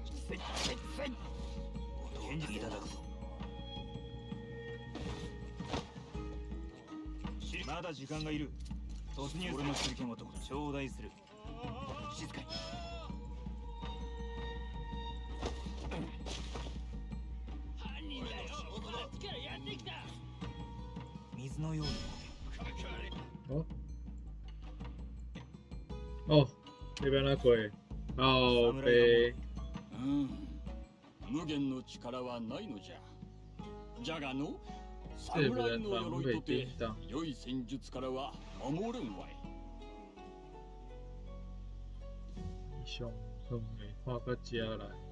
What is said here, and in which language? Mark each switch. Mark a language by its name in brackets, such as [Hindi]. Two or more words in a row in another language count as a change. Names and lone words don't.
[Japanese] 返事いただくぞ。まだ時間がいる。突入。俺の手裏剣男だ。頂戴する。静かに。犯人だよ。あっちからやってきた。水のように。 [Filipino] Oh. Oh, iba na ako eh. Oh, okay. [Japanese] 無限の力はないのじゃ。じゃがの [Filipino] Siyempre, [Japanese] 侍の鎧とて [Filipino] tita. [Japanese] 良い戦術からは守れんわい。 Isyong hungay. Hwaka chiara.